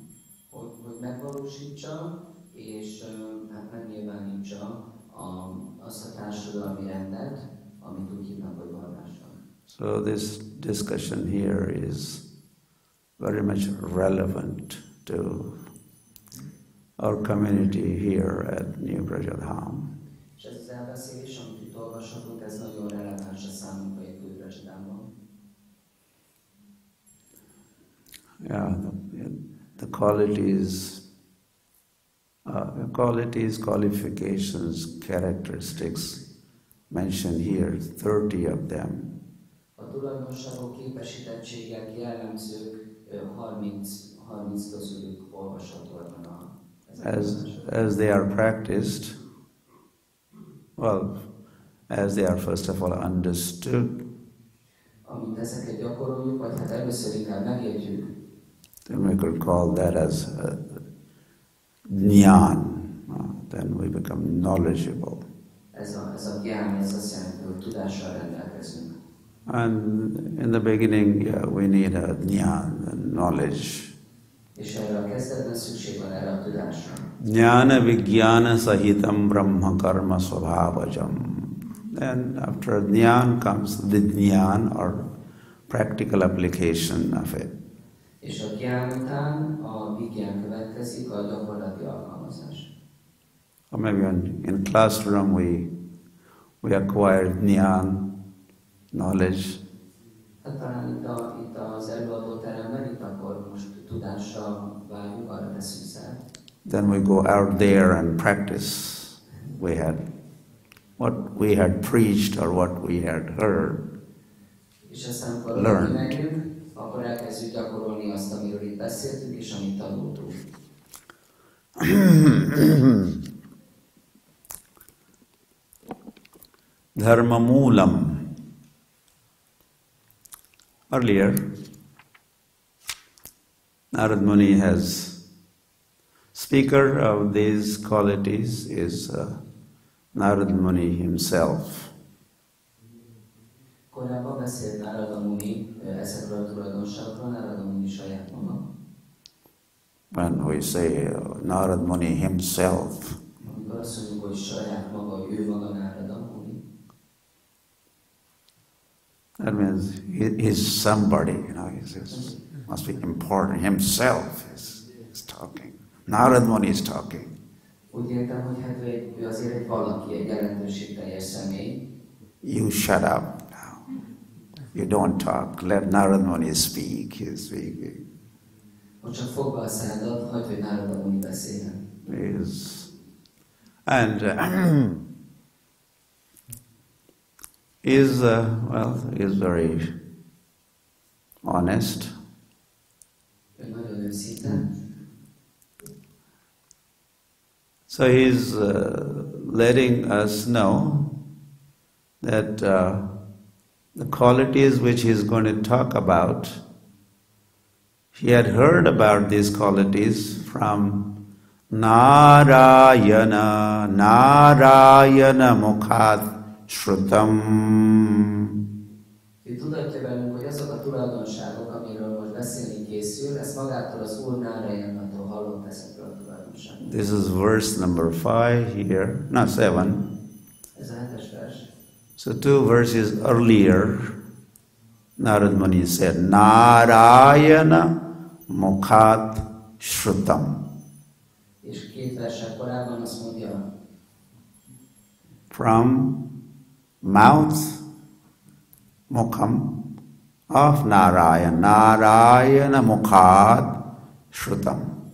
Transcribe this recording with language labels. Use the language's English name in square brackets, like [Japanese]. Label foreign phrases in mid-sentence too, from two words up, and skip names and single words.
[English] So this discussion here is very much relevant to our community here at New Vraj Dham. Yeah, the qualities, qualifications, characteristics mentioned here, 30 of them. [Hungarian] A tulajdonságok, képesítettségek, jellemzők 30 közülük olvasható ebben a [English] as they are practiced, well, as they are first of all understood, [Hungarian] amint ezeket gyakoroljuk, vagy hát először inkább megértjük, [English] then we could call that as jnana. Then we become knowledgeable. [Hungarian] Ez a gyán, ez azt jelenti, hogy tudással rendelkezünk. [English] And in the beginning, we need a jnana, knowledge. [Hungarian] És erre a kezdetben szükség van erre a tudásra. [Sanskrit] ज्ञान विज्ञान सहितम् ब्रह्म कर्म स्वभावजम्. [English] Then after jnana comes the jnana or practical application of it. [Hungarian] És a gyán után a vigyán következik a gyakorlati alkalmazás. [English] Or maybe in classroom we acquire jnana, knowledge. [Hungarian] Hát talán itt az előadóteremben, itt akkor most tudásra várjuk, arra teszünk szert. [English] Then we go out there and practice. What we had preached or what we had heard. [Hungarian] És aztán amikor megyünk, akkor elkezdjük gyakorolni azt, amiről itt beszéltünk, és amit tanultunk. [Sanskrit] धर्म मूलम्. [English] Earlier, Narad Muni speaker of these qualities is Narad Muni himself. [Hungarian] Korábban beszélt Narada Muni ezekről a tulajdonságokról, Narada Muni saját maga. [English] When we say Narad Muni himself, [Hungarian] amikor azt mondjuk, hogy saját maga, hogy ő maga Narada Muni, [English] that means he's somebody, he must be important. Himself is talking. Narad Muni is talking. [Hungarian] Úgy értem, hogy hát ő azért egy valaki, egy jelentőségteljes személy. [English] You shut up now. You don't talk. Let Narad Muni speak. He's speaking. [Hungarian] Most csak fogd be a szádat, hagyd, hogy Narada Muni beszéljen. [English] And is very honest. [Hungarian] Ő nagyon őszinte. [English] So he's letting us know that the qualities which he's going to talk about, he had heard about these qualities from [Sanskrit] नारायण मुखात् श्रुतम्. [Hungarian] Ő tudatja velünk, hogy azok a tulajdonságok, amiről most beszélni készül, ezt magától az Úr Nárayannától hallott ezekről a tulajdonságokról. [English] This is verse number 5 here, not 7. [Hungarian] Ez a 7-es vers. [English] So 2 verses earlier, Narad Muni said, [Sanskrit] नारायण मुखात् श्रुतम्. [Hungarian] És 2 versek korábban azt mondja, [English] from mouth, mukham, of [Sanskrit] नारायण मुखात् श्रुतम्.